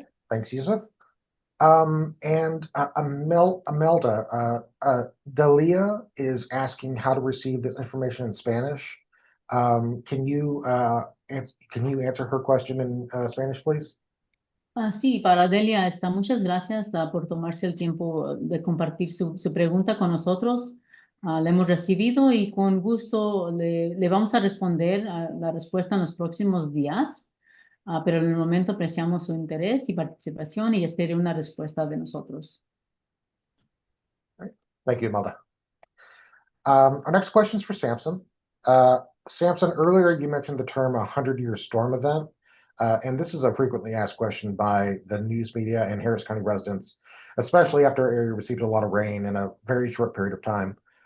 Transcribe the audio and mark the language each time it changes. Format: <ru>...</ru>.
<en>Thanks, Yusuf. And Imelda, Dalia is asking how to receive this information in Spanish. Can you answer her question in Spanish, please?</en> <es>Sí, para Delia, muchas gracias por tomarse el tiempo de compartir su pregunta con nosotros. La hemos recibido y con gusto le vamos a responder la respuesta en los próximos días. Pero en el momento apreciamos su interés y participación y espere una respuesta de nosotros.</es> <en>Thank you, Imelda. Our next question is for Samson. Samson, earlier you mentioned the term 100-year storm event, and this is a frequently asked question by the news media and Harris County residents, especially after our area received a lot of rain in a very short period of time.</en>